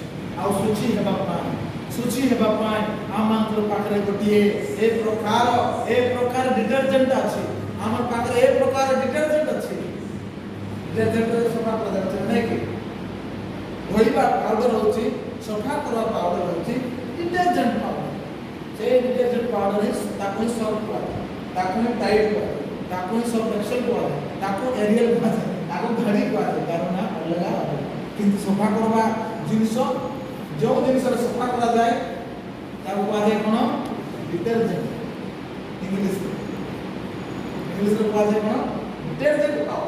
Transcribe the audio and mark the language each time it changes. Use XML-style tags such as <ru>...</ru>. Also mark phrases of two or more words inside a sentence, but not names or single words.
<or>ଆଉ ସୂଚୀ ହେବା ପାଇଁ ଆମମାନଙ୍କ ପାଖରେ ଗୋଟିଏ ଏ ପ୍ରକାର ଡିଟରଜେଣ୍ଟ ଅଛି। ଆମ ପାଖରେ ଏ ପ୍ରକାର ଡିଟରଜେଣ୍ଟ ଅଛି। ଡିଟରଜେଣ୍ଟରେ ସଫା କରାଯାଉଛି ନାଇଁ କି, ଧୋଇବା ପାଉଡର ହେଉଛି, ସଫା କରିବା ପାଉଡର ହେଉଛି ଡିଟରଜେଣ୍ଟ ପାଉଡର। ସେଇ ଡିଟରଜେଣ୍ଟ ପାଉଡରେ ତାକେ ସର୍ଫ কুହାଯାଏ, ତାକୁ ଟାଇଟ୍ କୁହାଯାଏ, ତାକୁ ସର୍ଫ ଏକ୍ସେଲ କୁହାଯାଏ, ତାକୁ ଏରିଏଲ କୁହାଯାଏ, ତାକୁ ଘଡ଼ି କୁହାଯାଏ, କାରଣ ଅଲଗା ଅଲଗା। କିନ୍ତୁ ସଫା କରିବା ଜିନିଷ, ଯେଉଁ ଜିନିଷରେ ସଫା କରାଯାଏ ତାକୁ କୁହାଯାଏ କ'ଣ, ডিটারজেন্ট। ଇଂଲିଶରେ କୁହାଯାଏ କ'ଣ, ডিটারজেন্ট ପାଉଡର।</or>